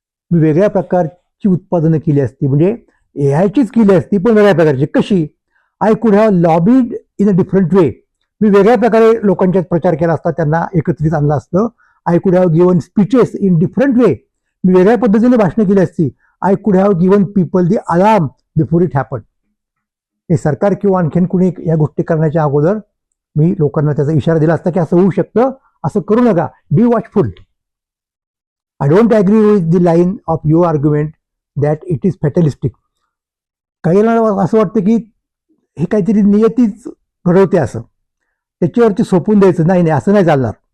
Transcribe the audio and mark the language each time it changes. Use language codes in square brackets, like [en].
[mr] मी वेगळ्या प्रकारची उत्पादनं केली असती, म्हणजे AIचीच केली असती पण वेगळ्या प्रकारची. कशी? [en] I could have lobbied in a different way. [mr] मी वेगळ्या प्रकारे लोकांच्यात प्रचार केला असता, त्यांना एकत्रित आणलं असतं. [en] I could have given speeches in different way. [mr] मी वेगळ्या पद्धतीने भाषणं केली असती. [en] I could have given people the alarm before it happen. [mr] हे सरकार किंवा आणखीन कुणी या गोष्टी करण्याच्या अगोदर मी लोकांना त्याचा इशारा दिला असता की असं होऊ शकतं, असं करू नका, [en] Be watchful. I don't agree with the line of your argument that it is fatalistic. [mr] काही असं वाटतं की हे काहीतरी नियतीच घडवते असं, त्याच्यावरती सोपून द्यायचं. नाही नाही, असं नाही चालणार.